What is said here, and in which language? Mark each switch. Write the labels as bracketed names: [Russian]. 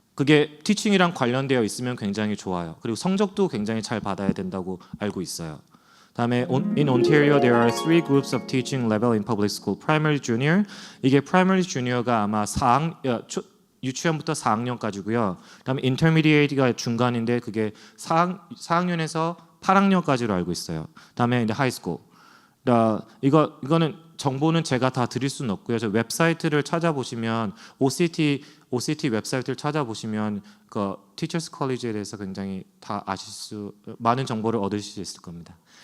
[Korean] 그게 티칭이랑 관련되어 있으면 굉장히 좋아요. 그리고 성적도 굉장히 잘 받아야 된다고 알고 있어요. 다음에 [English] in Ontario there are 3 groups of teaching level in public school. Primary, Junior. [Korean] 이게 Primary, Junior가 아마 유치원부터 4학년까지고요. 그다음에 Intermediate가 중간인데 그게 4학년에서 8학년까지로 알고 있어요. 그다음에 이제 High School. 이거는 정보는 제가 다 드릴 수는 없고요. 저 웹사이트를 찾아보시면 OCT 웹사이트를 찾아보시면 그 티처스 컬리지에 대해서 굉장히 다 많은 정보를 얻으실 수 있을 겁니다.